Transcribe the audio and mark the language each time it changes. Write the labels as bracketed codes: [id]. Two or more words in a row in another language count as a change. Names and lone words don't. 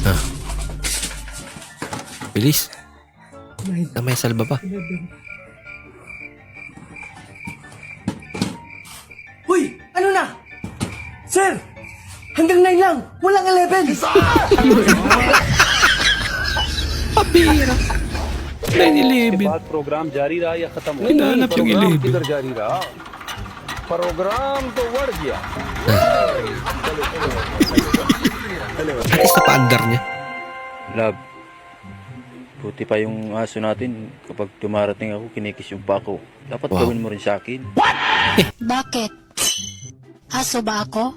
[tl] Bilis. May salba pa. Hoy! Ano na? Sir! Hanggang 9 lang! Walang 11! Pabira. 9-11. [hi] प्रोग्राम जारी रहा या खत्म हो [tl] Hinanap yung 11. [hi] जारी रहा प्रोग्राम तो बढ़ गया [en] At least [tl] napa-under niya. Love, buti pa yung aso natin. Kapag dumarating ako, kinikis yung pako. Dapat Wow. gawin mo rin sa akin. Bakit? Aso ba ako?